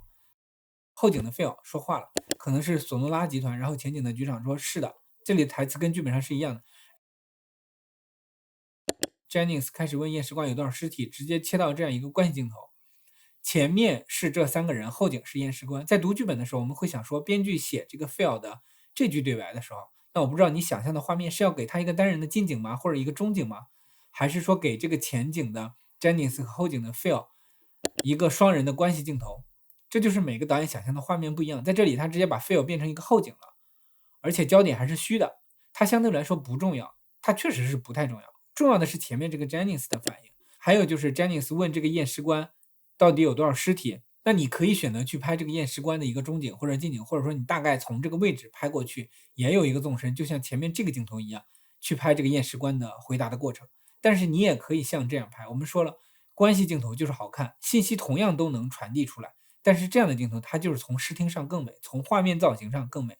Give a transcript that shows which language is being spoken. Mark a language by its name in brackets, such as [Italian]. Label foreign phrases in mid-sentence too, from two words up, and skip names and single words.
[Chinese] 後景的 Phil 說話了，可能是索諾拉集團，然後前景的局長說是的，這裡的台詞跟劇本上是一樣的。Jennings 開始問驗屍官有多少屍體，直接切到這樣一個關係鏡頭，前面是這三個人，後景是驗屍官。在讀劇本的時候，我們會想說，編劇寫這個 Phil 的這句對白的時候，那我不知道你想象的畫面是要給他一個單人的近景嗎，或者一個中景嗎，還是說給這個前景的 Jennings 和後景的 Phil 一個雙人的關係鏡頭？這就是每個導演想象的畫面不一樣。在這裡他直接把 Phil 變成一個後景了，而且焦點還是虛的，它相對來說不重要，它確實是不太重要，重要的是前面這個 Jennings 的反應，還有就是 Jennings 問這個驗屍官到底有多少屍體，那你可以選擇去拍這個驗屍官的一個中景或者近景，或者說你大概從這個位置拍過去，也有一個縱深，就像前面這個鏡頭一樣，去拍這個驗屍官的回答的過程。但是你也可以像這樣拍，我們說了，關係鏡頭就是好看，信息同樣都能傳遞出來，但是這樣的鏡頭它就是從視聽上更美，從畫面造型上更美。